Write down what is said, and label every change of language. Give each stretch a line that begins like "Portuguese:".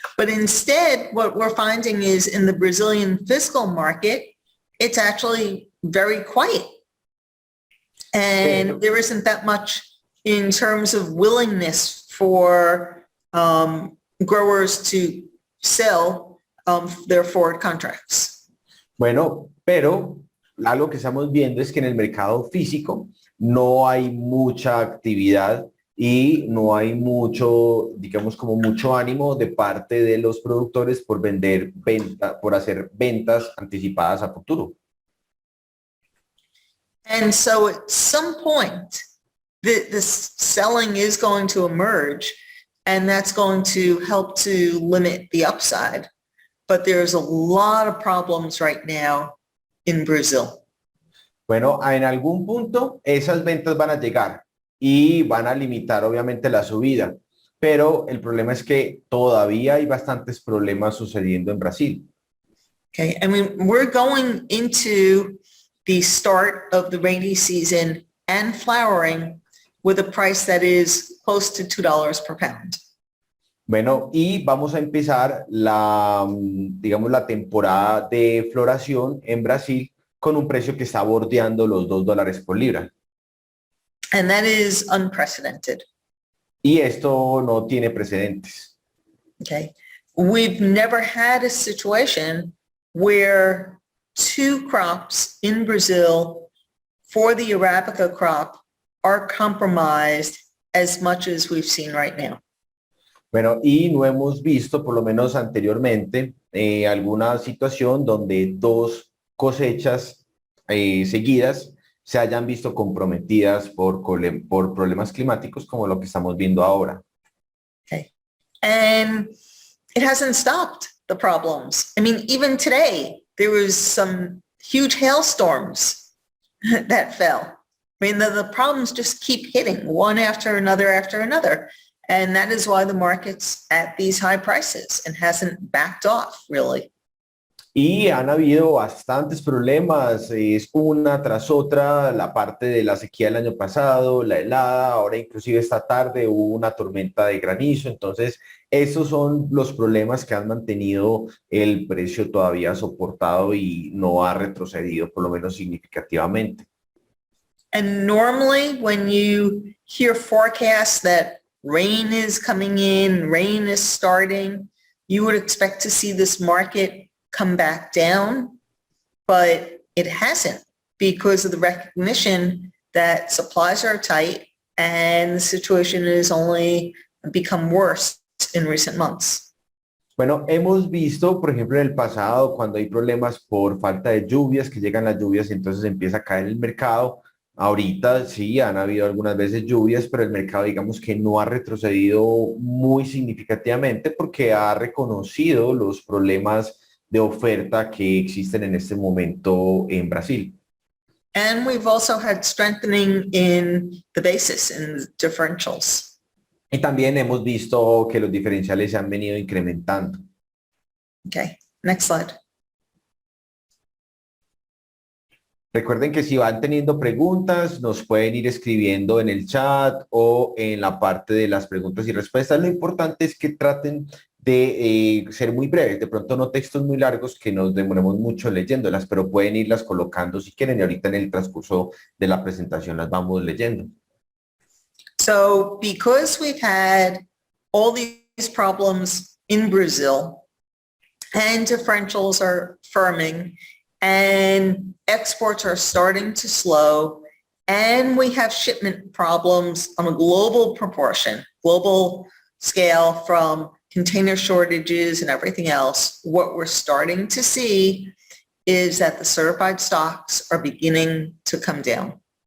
English: But instead, what we're finding is in the Brazilian fiscal market, it's actually very quiet. And there isn't that much in terms of willingness for growers to sell their forward contracts.
Spanish: Bueno, pero algo que estamos viendo es que en el mercado físico no hay mucha actividad y no hay mucho, digamos, como mucho ánimo de parte de los productores por por hacer ventas anticipadas a futuro.
English: And so at some point, this selling is going to emerge, and that's going to help to limit the upside. But there's a lot of problems right now in Brazil.
Spanish: Bueno, en algún punto esas ventas van a llegar y van a limitar obviamente la subida, pero el problema es que todavía hay bastantes problemas sucediendo en Brasil.
English: Okay, I mean, we're going into the start of the rainy season and flowering with a price that is close to $2 per pound.
Spanish: Bueno, y vamos a empezar digamos, la temporada de floración en Brasil con un precio que está bordeando los $2 por libra.
English: And that is unprecedented.
Spanish: Y esto no tiene precedentes.
English: Okay, we've never had a situation where two crops in Brazil for the Arabica crop are compromised as much as we've seen right now.
Spanish: Bueno, y no hemos visto, por lo menos anteriormente, alguna situación donde dos cosechas seguidas se hayan visto comprometidas por problemas climáticos como lo que estamos viendo ahora.
English: Okay, and it hasn't stopped the problems. I mean, even today, there was some huge hailstorms that fell. I mean, the problems just keep hitting one after another. And that is why the market's at these high prices and hasn't backed off, really.
Spanish: Y han habido bastantes problemas, es una tras otra, la parte de la sequía del año pasado, la helada, ahora inclusive esta tarde hubo una tormenta de granizo, entonces esos son los problemas que han mantenido el precio todavía soportado y no ha retrocedido, por lo menos significativamente.
English: And normally when you hear forecasts that rain is coming in, rain is starting, you would expect to see this market come back down, but it hasn't because of the recognition that supplies are tight and the situation has only become worse in recent months.
Spanish: Bueno, hemos visto, por ejemplo, en el pasado, cuando hay problemas por falta de lluvias, que llegan las lluvias y entonces empieza a caer el mercado. Ahorita sí, han habido algunas veces lluvias, pero el mercado, digamos que no ha retrocedido muy significativamente porque ha reconocido los problemas de oferta que existen en este momento en Brasil.
English: And we've also had strengthening in the basis and differentials.
Spanish: Y también hemos visto que los diferenciales se han venido incrementando.
English: Okay, next slide.
Spanish: Recuerden que si van teniendo preguntas, nos pueden ir escribiendo en el chat o en la parte de las preguntas y respuestas. Lo importante es que traten de ser muy breves, de pronto no textos muy largos que nos demoremos mucho leyéndolas, pero pueden irlas colocando si quieren y ahorita en el transcurso de la presentación las vamos leyendo.
English: So because we've had all these problems in Brazil and differentials are firming and exports are starting to slow and we have shipment problems on a global proportion, global scale from container shortages and everything else, what we're starting to see is that the certified stocks are beginning to come down.